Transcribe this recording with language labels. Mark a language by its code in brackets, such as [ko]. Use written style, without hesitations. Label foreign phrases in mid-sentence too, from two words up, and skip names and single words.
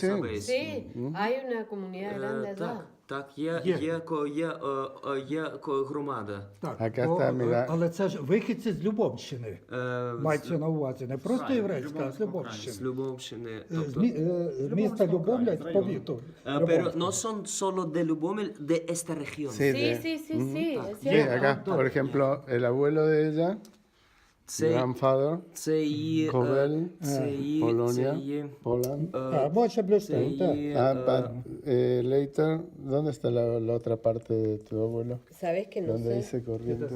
[es] sí. sabéis? Sí, hay una comunidad grande allá. [uk] Так, Є. є громада. Так, [es] Acá está, mirá. [uk] але це ж вихідці з Любомщини. Мається на увазі. Не просто Краю, єврейська, а з Любомського З Любомщини. Любомщини. З міста Любомля з повіту. [es] Pero no son solo de Lubomil, de esta región. Sí, Sí, sí, sí, sí, es Sí, cierto. acá, por ejemplo, el abuelo de ella, [en] grandfather, [uk] Це [es] Ковель, Polonia, [uk] є [en] Poland. [uk] А, більше Блюстейн, так. [en] Later, [es] ¿dónde está la otra parte de tu abuelo? ¿Sabes que no Donde sé? dice Corrientes.